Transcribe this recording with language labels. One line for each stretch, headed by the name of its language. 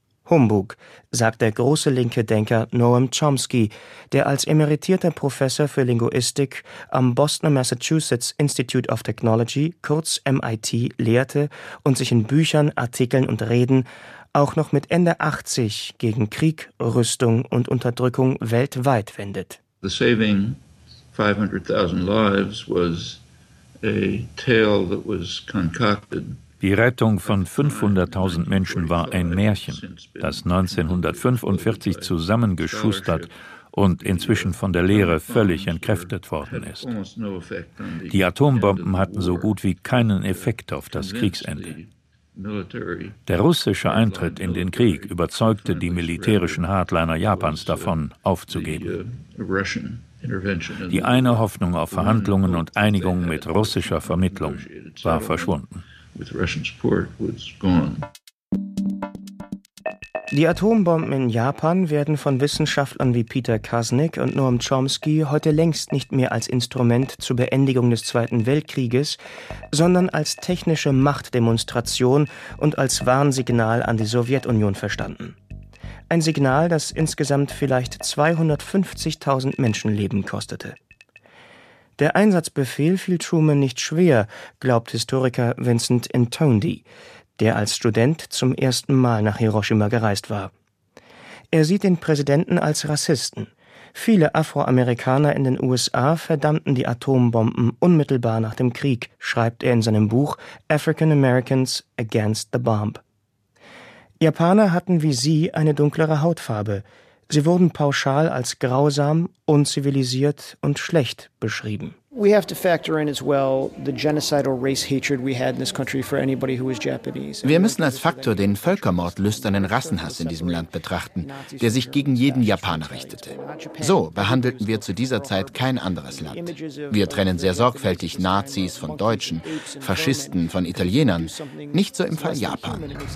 German: Humbug, sagt der große linke Denker Noam Chomsky, der als emeritierter Professor für Linguistik am Boston Massachusetts Institute of Technology, kurz MIT, lehrte und sich in Büchern, Artikeln und Reden auch noch mit Ende 80 gegen Krieg, Rüstung und Unterdrückung weltweit wendet.
English: The saving 500.000 lives was a tale that was concocted.
German: Die Rettung von 500.000 Menschen war ein Märchen, das 1945 zusammengeschustert und inzwischen von der Lehre völlig entkräftet worden ist. Die Atombomben hatten so gut wie keinen Effekt auf das Kriegsende. Der russische Eintritt in den Krieg überzeugte die militärischen Hardliner Japans davon, aufzugeben. Die eine Hoffnung auf Verhandlungen und Einigung mit russischer Vermittlung war verschwunden.
English: With Russian support was gone.
German: Die Atombomben in Japan werden von Wissenschaftlern wie Peter Krasnick und Noam Chomsky heute längst nicht mehr als Instrument zur Beendigung des Zweiten Weltkrieges, sondern als technische Machtdemonstration und als Warnsignal an die Sowjetunion verstanden. Ein Signal, das insgesamt vielleicht 250.000 Menschenleben kostete. Der Einsatzbefehl fiel Truman nicht schwer, glaubt Historiker Vincent Intondi, der als Student zum ersten Mal nach Hiroshima gereist war. Er sieht den Präsidenten als Rassisten. Viele Afroamerikaner in den USA verdammten die Atombomben unmittelbar nach dem Krieg, schreibt er in seinem Buch »African Americans Against the Bomb«. Japaner hatten wie sie eine dunklere Hautfarbe. Sie wurden pauschal als grausam, unzivilisiert und schlecht beschrieben.
English: We have to factor in as well the genocidal race hatred we had in this country for anybody who was Japanese.
German: Wir müssen als Faktor den völkermordlüsternen Rassenhass in diesem Land betrachten, der sich gegen jeden Japaner richtete. So behandelten wir zu dieser Zeit kein anderes Land. Wir trennen sehr sorgfältig Nazis von Deutschen, Faschisten von Italienern, nicht so im Fall Japan.